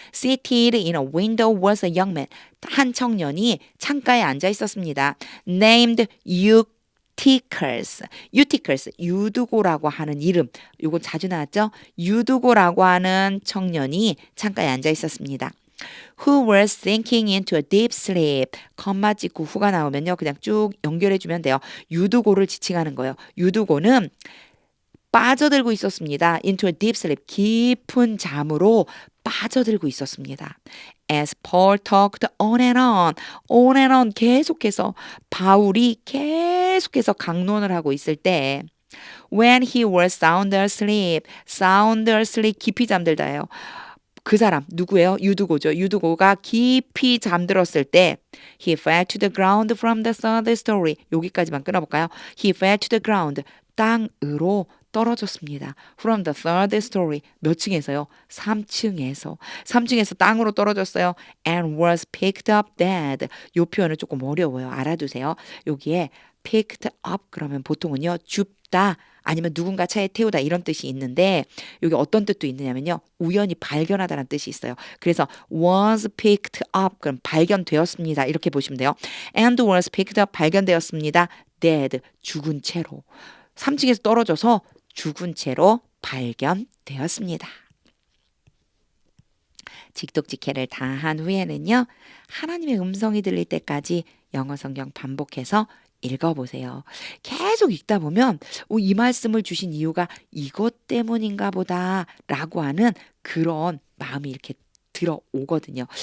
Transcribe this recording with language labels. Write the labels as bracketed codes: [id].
[en] Seated in a window was a young man. [ko] 한 청년이 창가에 앉아 있었습니다. [en] Named Eutychus. [ko] 유두고라고 하는 이름. 이건 자주 나왔죠? 유두고라고 하는 청년이 창가에 앉아 있었습니다. [en] Who was sinking into a deep sleep. [ko] 컴마 찍고 후가 나오면요. 그냥 쭉 연결해 주면 돼요. 유두고를 지칭하는 거예요. 유두고는 빠져들고 있었습니다. [en] Into a deep sleep. [ko] 깊은 잠으로 빠져들고 있었습니다. [en] As Paul talked on and on [ko] 계속해서 바울이 계속해서 강론을 하고 있을 때 [en] when he was sound asleep [ko] 깊이 잠들다예요. 그 사람 누구예요? 유두고죠. 유두고가 깊이 잠들었을 때 [en] he fell to the ground from the third story. [ko] 여기까지만 끊어볼까요? [en] He fell to the ground. [ko] 땅으로 떨어졌습니다. [en] From the third story. [ko] 몇 층에서요? 3층에서 땅으로 떨어졌어요. [en] And was picked up dead. [ko] 이 표현은 조금 어려워요. 알아두세요. 여기에 picked up 그러면 보통은요. 줍다 아니면 누군가 차에 태우다 이런 뜻이 있는데 여기 어떤 뜻도 있느냐면요. 우연히 발견하다는 뜻이 있어요. 그래서 [en] was picked up [ko] 그럼 발견되었습니다. 이렇게 보시면 돼요. [en] And was picked up [ko] 발견되었습니다. [en] dead [ko] 죽은 채로. 3층에서 떨어져서 죽은 채로 발견되었습니다. 직독직해를 다 한 후에는요. 하나님의 음성이 들릴 때까지 영어 성경 반복해서 읽어보세요. 계속 읽다 보면 이 말씀을 주신 이유가 이것 때문인가 보다 라고 하는 그런 마음이 이렇게 들어오거든요.